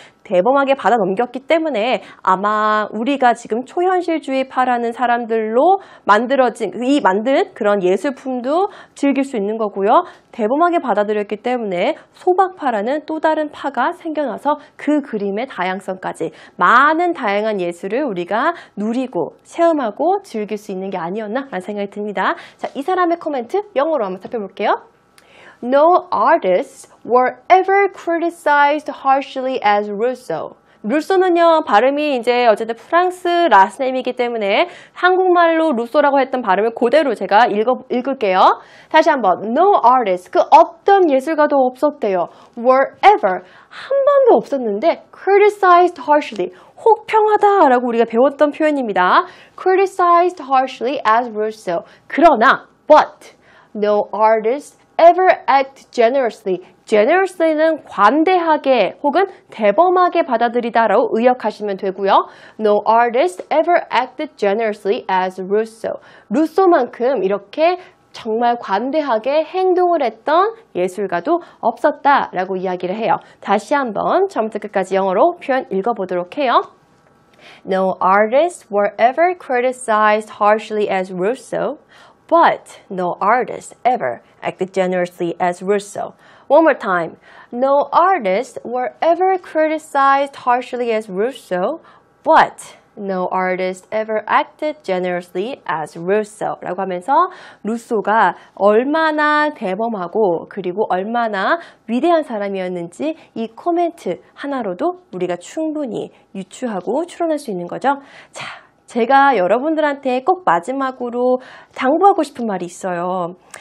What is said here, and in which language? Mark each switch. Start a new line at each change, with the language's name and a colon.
Korean: 대범하게 받아넘겼기 때문에 아마 우리가 지금 초현실주의파라는 사람들로 만든 그런 예술품도 즐길 수 있는 거고요. 대범하게 받아들였기 때문에 소박파라는 또 다른 파가 생겨나서 그 그림의 다양성까지 많은 다양한 예술을 우리가 누리고 체험하고 즐길 수 있는 게 아니었나 라는 생각이 듭니다. 자, 이 사람의 코멘트 영어로 한번 살펴볼게요.
English: No artists were ever criticized harshly as Rousseau.
Korean: 루소는요, 발음이 이제 어쨌든 프랑스 라스네임이기 때문에 한국말로 루소라고 했던 발음을 그대로 제가 읽을게요. 다시 한번.
English: No artist,
Korean: 그 어떤 예술가도 없었대요.
English: Were ever,
Korean: 한 번도 없었는데
English: criticized harshly,
Korean: 혹평하다라고 우리가 배웠던 표현입니다. criticized harshly as Rousseau. 그러나, but, no artist ever act generously. generously는 관대하게 혹은 대범하게 받아들이다라고 의역하시면 되고요.
English: No artist ever acted generously as Rousseau.
Korean: 루소만큼 이렇게 정말 관대하게 행동을 했던 예술가도 없었다라고 이야기를 해요. 다시 한번 처음부터 끝까지 영어로 표현 읽어보도록 해요.
English: No artists were ever criticized harshly as Rousseau. But no artist ever acted generously as Rousseau. One more time. No artists were ever criticized harshly as Rousseau, but no artist ever acted generously as Rousseau.
Korean: 라고 하면서 루소가 얼마나 대범하고 그리고 얼마나 위대한 사람이었는지 이 코멘트 하나로도 우리가 충분히 유추하고 추론할 수 있는 거죠. 자, 제가 여러분들한테 꼭 마지막으로 당부하고 싶은 말이 있어요.